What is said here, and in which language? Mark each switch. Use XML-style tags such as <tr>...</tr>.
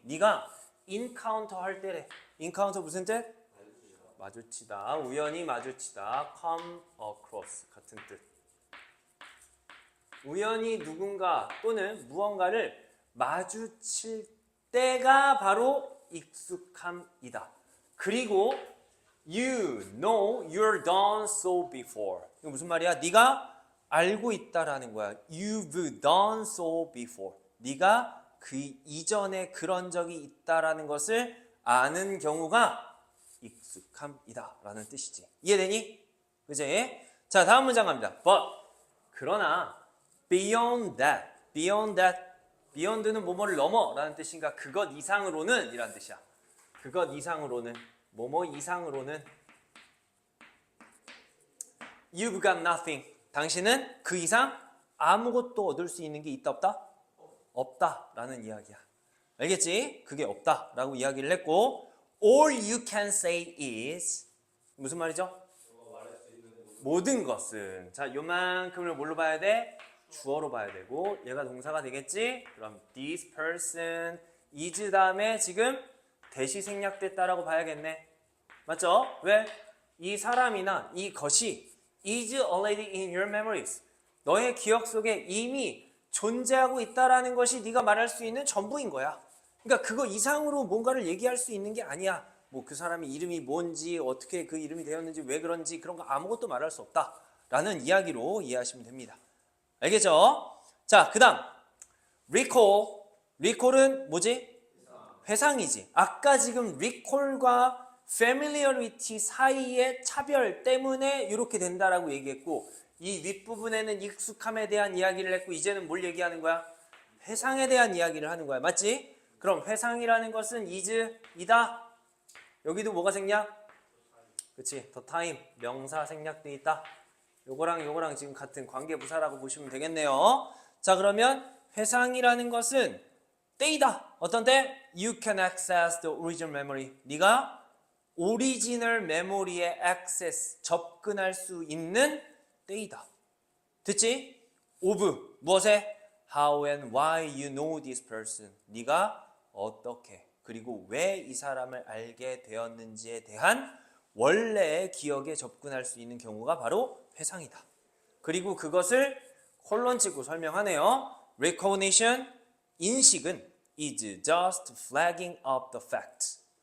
<ko>네가 encounter 할 때래. encounter 무슨 뜻? 마주치다, 우연히 마주치다,</ko> <en>come across acquaintance</en> <ko>같은 뜻. 우연히 누군가 또는 무언가를 마주칠 때가 바로 익숙함이다. 그리고</ko> <en>you know you're done so before.</en> <ko>이거 무슨 말이야? 네가 알고 있다라는 거야.</ko> <en>You've done so before.</en> <ko>네가 그 이전에 그런 적이 있다라는 것을 아는 경우가 익숙함이다 라는 뜻이지. 이해되니? 그지? 자, 다음 문장 갑니다. But 그러나</ko> <en>beyond that</en> <ko>beyond는 뭐뭐를 넘어 라는 뜻인가? 그것 이상으로는 이란 뜻이야. 그것 이상으로는 뭐뭐 이상으로는</ko> <en>You've got nothing.</en> <ko>당신은 그 이상 아무것도 얻을 수 있는 게 있다 없다? 없다 라는 이야기야. 알겠지? 그게 없다 라고 이야기를 했고</ko> <en>All you can say is</en> <ko>무슨 말이죠? 모든 것은. 자, 요만큼을 뭘로 봐야 돼? 주어로 봐야 되고 얘가 동사가 되겠지? 그럼</ko> <en>this person is</en> <ko>다음에 지금 대시 생략됐다라고 봐야겠네. 맞죠? 왜? 이 사람이나 이 것이</ko> <en>is already in your memories.</en> <ko>너의 기억 속에 이미 존재하고 있다라는 것이 네가 말할 수 있는 전부인 거야. 그러니까 그거 이상으로 뭔가를 얘기할 수 있는 게 아니야. 뭐 그 사람의 이름이 뭔지 어떻게 그 이름이 되었는지 왜 그런지 그런 거 아무것도 말할 수 없다라는 이야기로 이해하시면 됩니다. 알겠죠? 자, 그 다음 recall은 뭐지? 회상이지. 아까 지금 recall과 familiarity 사이의 차별 때문에 이렇게 된다라고 얘기했고 이 윗부분에는 익숙함에 대한 이야기를 했고 이제는 뭘 얘기하는 거야? 회상에 대한 이야기를 하는 거야. 맞지? 그럼 회상이라는 것은 is이다. 여기도 뭐가 생략? 그치? the time 명사 생략돼 있다. 요거랑 지금 같은 관계부사라고 보시면 되겠네요. 자, 그러면 회상이라는 것은 때이다. 어떤 때?</ko> <en>You can access the original memory.</en> <ko>네가 오리지널 메모리에 access, 접근할 수 있는 때이다. 듣지? of, 무엇에?</ko> <en>How and why you know this person.</en> <ko>네가 어떻게 그리고 왜 이 사람을 알게 되었는지에 대한 원래의 기억에 접근할 수 있는 경우가 바로 회상이다. 그리고 그것을 콜론 찍고 설명하네요.</ko> <en>Recognition, 인식은 is just flagging up the facts.</en>